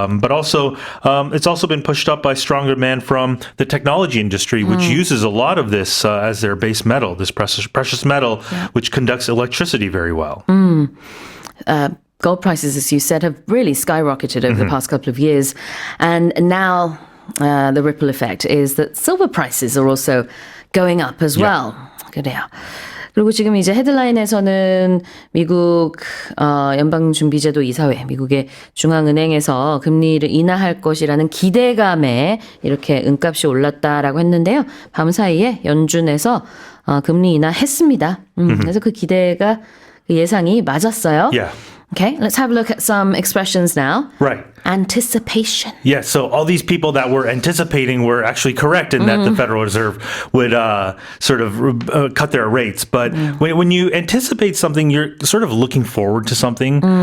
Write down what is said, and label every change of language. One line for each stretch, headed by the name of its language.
English: But also, it's also been pushed up by strong demand from the technology industry, which uses a lot of this as their base metal, this precious metal, which conducts electricity very well. Gold prices, as you said, have really skyrocketed over the past couple of years. And now the ripple effect is that silver prices are also going up as well.
Korean: 그래요. 그리고 지금 이제 헤드라인에서는 미국 연방준비제도 이사회, 미국의 중앙은행에서 금리를 인하할 것이라는 기대감에 이렇게 은값이 올랐다라고 했는데요. 밤 사이에 연준에서 금리 인하했습니다. 그래서 그 기대가 그 예상이 맞았어요.
English: Yeah. Okay, let's have a look at some expressions now. Right. Anticipation. Yeah, so all these people that were anticipating were actually correct in that the Federal Reserve would sort of cut their rates. But when you anticipate something, you're sort of looking forward to something.